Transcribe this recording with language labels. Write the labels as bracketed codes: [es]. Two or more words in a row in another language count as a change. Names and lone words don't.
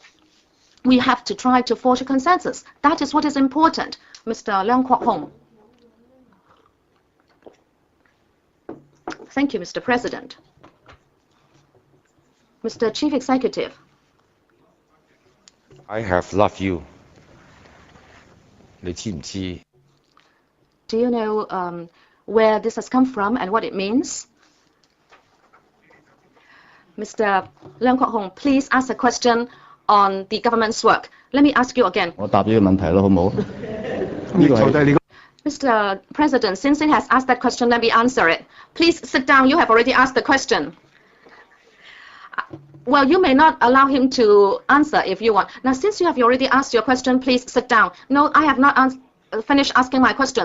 [en] We have to try to forge a consensus. That is what is important. Mr. Leung Kwok-hung. Thank you, Mr. President. Mr. Chief Executive. I have loved you. [yue] 你知唔知? [en] Do you know where this has come from and what it means? Mr. Leung Kwok-hung, please ask a question on the government's work. Let me ask you again. [yue] 我答呢個問題咯，好唔好？呢個係 [en] Mr. President, since it has asked that question, let me answer it. Please sit down. You have already asked the question. Well, you may not allow him to answer if you want. Now, since you have already asked your question, please sit down. No, I have not finished asking my question.